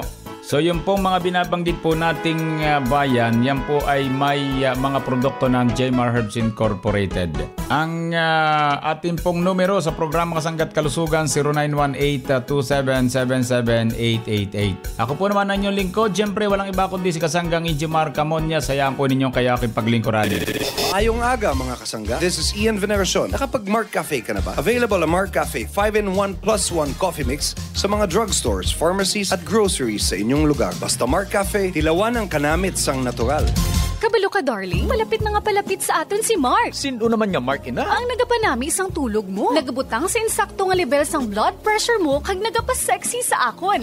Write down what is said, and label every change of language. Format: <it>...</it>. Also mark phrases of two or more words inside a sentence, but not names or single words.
<tl>So yung pong mga binabanggit po nating bayan, yan po ay may mga produkto ng Jmar Herbs Incorporated. Ang ating pong numero sa programa Kasanggat Kalusugan, 0918-2777-888. Ako po naman ang inyong lingkod. Siyempre walang iba kundi si Kasanggang Jmar Camonias. Hayaan po ninyong kayaking paglingkuran.</tl> <hil>Ayong aga mga kasangga.</hil> <en>This is Ian Veneracion.</en> <tl>Nakapag-Mark Cafe ka na ba? Available ang Mark Cafe 5-in-1 plus 1 coffee mix sa mga drugstores, pharmacies at groceries sa inyong lugar.</tl> <hil>Basta Mark Cafe, tilawan ang kanamit sang natural. Kabalo ka, darling. Malapit na nga palapit sa aton si Mark. Sino naman nga Mark ina? Ang nagapanami isang tulog mo. Nagabutang sa insakto nga level sang blood pressure mo kag nagapasexy sa akon.</hil>